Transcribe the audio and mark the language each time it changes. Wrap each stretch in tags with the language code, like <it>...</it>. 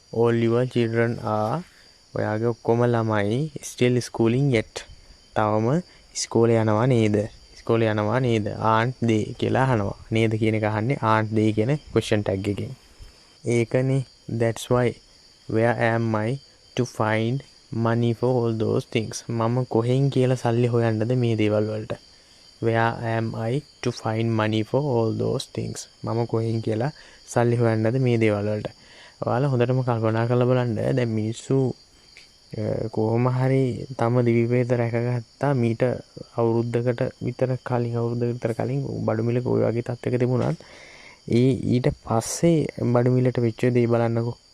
<en>All your children are</en> <si>ඔයාගේ ඔක්කොම ළමයි</si> <en>still schooling yet.</en> <si>තවම ඉස්කෝලේ යනවා නේද? ඉස්කෝලේ යනවා නේද? ආන්ට් දේ කියලා අහනවා. නේද කියන එක අහන්නේ ආන්ට් දේ කියන question tag එකෙන්. ඒකනේ</si> <en>that's why where am I to find money for all those things.</en> <si>මම කොහෙන් කියලා සල්ලි හොයන්නද මේ දේවල් වලට?</si> <en>where am I to find money for all those things.</en> <si>මම කොහෙන් කියලා සල්ලි හොයන්නද මේ දේවල් වලට? ඔයාලා හොඳටම කල්පනා කරලා බලන්න. දැන් මිනිස්සු කොහොම හරි තම දිවිපෙත රැකගත්තා මීට අවුරුද්දකට විතර කලින් බඩු මිලක ওই වගේ තත්ත්වයක තිබුණත් ඊට පස්සේ බඩු මිලට වෙච්ච දේ බලන්නකෝ.</si>